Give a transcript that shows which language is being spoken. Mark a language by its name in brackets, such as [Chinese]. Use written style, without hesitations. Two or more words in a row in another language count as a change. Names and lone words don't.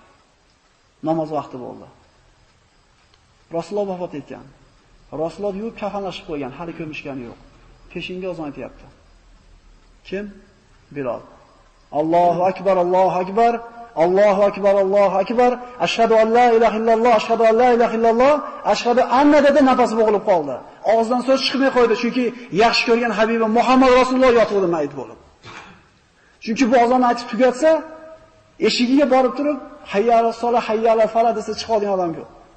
[Uzbek] Namoz vaqti bo'ldi. Rasululloh vafot etgan. Rasululloh yuvib kafanlashib qo'ygan, hali ko'mishgani yo'q. Peshinga azon aytyapti. [Arabic] Kim? Bilol. الله أكبر الله أكبر الله أكبر الله أكبر أشهد أن لا إله إلا الله أشهد أن لا إله إلا الله أشهد أن [Uzbek] dedi, nafasi bo'g'ilib qoldi. Og'zidan so'z chiqmay qo'ydi, chunki yaxshi ko'rgan Habibim Muhammad Rasululloh yotibdi mayit bo'lib. Chunki bu azonni aytib tugatsa, eshigiga borib turib, [Arabic] حي على الصلاة حي على الفلاح [Uzbek] desa chiqadigan odam yo'q.